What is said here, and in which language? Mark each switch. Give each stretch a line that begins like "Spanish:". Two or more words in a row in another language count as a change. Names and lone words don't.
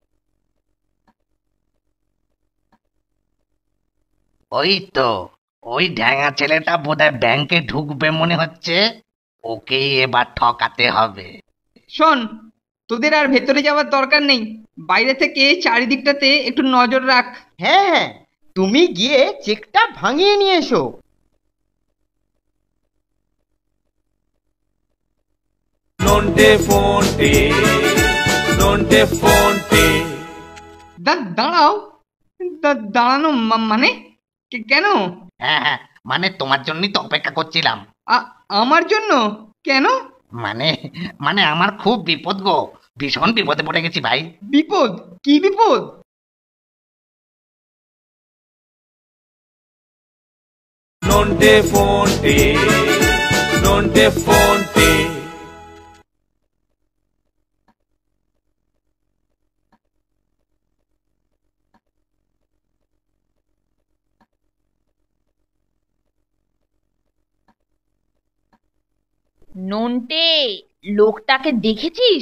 Bangla: ওই তো, ওই ঢ্যাঙা ছেলেটা বোধহয় ব্যাংকে ঢুকবে মনে হচ্ছে। ওকেই এবার ঠকাতে হবে। শোন, তোদের আর ভেতরে যাওয়ার দরকার নেই। বাইরে থেকে চারিদিকটাতে একটু নজর রাখ। হ্যাঁ হ্যাঁ, তুমি গিয়ে চেকটা ভাঙিয়ে নিয়ে এসো। Nonte fonte, nonte fonte. দাঁড়াও। দাঁড়ানো মানে কেন? হ্যাঁ হ্যাঁ, মানে তোমার জন্যই তো অপেক্ষা করছিলাম। আমার জন্য? কেন? মানে মানে আমার খুব বিপদ গো, ভীষণ বিপদে পড়ে গেছি ভাই। বিপদ? কি বিপদ? Nonte fonte, nonte fonte. নন্টে, লোকটাকে দেখেছিস?